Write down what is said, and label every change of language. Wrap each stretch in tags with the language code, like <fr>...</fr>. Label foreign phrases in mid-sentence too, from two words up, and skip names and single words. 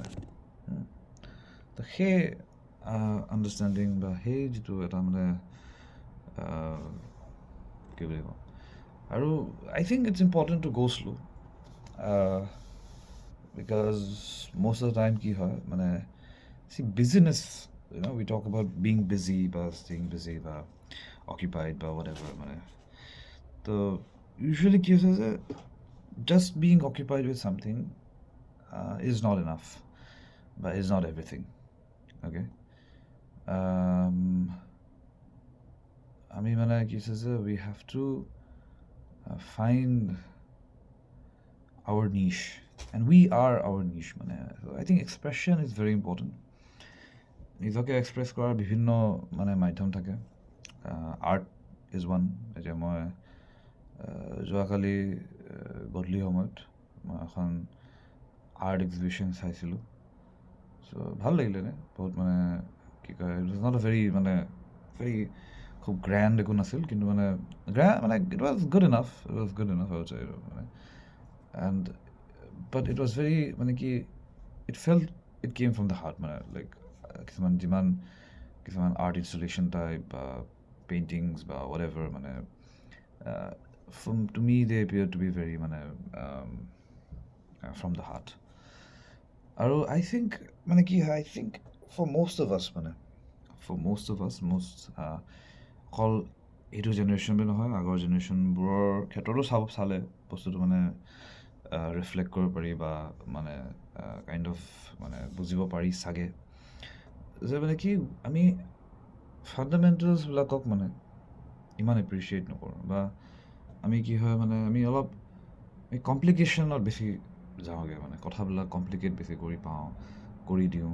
<as>তো সেই আণ্ডাৰষ্টেণ্ডিং বা সেই যিটো এটা মানে কি বুলি কওঁ, আৰু</as> <en>I think it's important to go slow because most of the time</en> <as>কি হয় মানে</as> <en>business, we talk about being busy বা staying busy বা occupied বা whatever মানে। so usually</en> <as>কি হৈছে যে</as> <en>just being occupied with something is not enough, but is not everything. Okay. I mean, when I guess we have to find our niche, and we are our niche. So I think expression is very important.</en> <as>নিজকে এক্সপ্ৰেছ কৰাৰ বিভিন্ন মানে মাধ্যম থাকে।</as> <en>Art is one.</en> <as>এতিয়া মই যোৱাকালি গধূলি সময়ত মই এখন</as> <en>art exhibition</en> <as>চাইছিলোঁ। চ' ভাল লাগিলে নে বহুত, মানে কি কয়,</as> <en>it was not a very</en> <as>মানে খুব গ্ৰেণ্ড একো নাছিল, কিন্তু মানে</as> <en>it was good enough</en> <as>মানে।</as> <en>and but it was very</en> <as>মানে কি,</as> <en>it came from the heart মানে, like কিছুমান art installation type বা paintings বা whatever মানে, to me they appear to be very মানে from the heart.</en> <as>আৰু</as> <en>I think</en> <as>মানে কি হয়,</as> <en>I think for most of us</en> <as>অকল এইটো জেনেৰেশ্যন বুলি নহয়, আগৰ জেনেৰেশ্যনবোৰৰ ক্ষেত্ৰতো চালে বস্তুটো মানে ৰিফ্লেক্ট কৰিব পাৰি বা মানে</as> <en>kind of</en> <as>মানে বুজিব পাৰি চাগে, যে মানে কি আমি ফাণ্ডামেণ্টেলছবিলাকক মানে ইমান এপ্ৰিচিয়েট নকৰোঁ, বা আমি কি হয় মানে আমি অলপ কমপ্লিকেশ্যনত বেছি যাওঁগৈ, মানে কথাবিলাক কমপ্লিকেট বেছি কৰি দিওঁ।</as>